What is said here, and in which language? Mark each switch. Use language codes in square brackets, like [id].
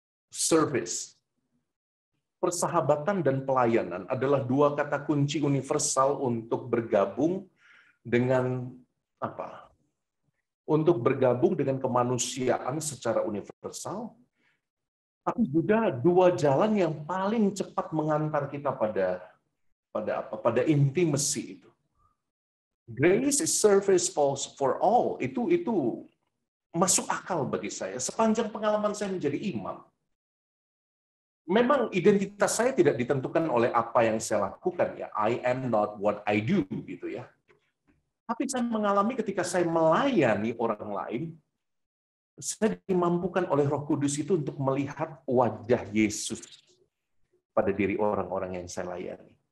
[id] Service. Persahabatan dan pelayanan adalah dua kata kunci universal untuk bergabung dengan apa? Untuk bergabung dengan kemanusiaan secara universal, tapi juga dua jalan yang paling cepat mengantar kita pada intimacy itu. [en] Grace is service for all. [id] Itu masuk akal bagi saya. Sepanjang pengalaman saya menjadi imam, memang identitas saya tidak ditentukan oleh apa yang saya lakukan ya. [en] I am not what I do [id] gitu ya. Tapi saya mengalami ketika saya melayani orang lain, saya dimampukan oleh Roh Kudus itu untuk melihat wajah Yesus pada diri orang-orang yang saya layani.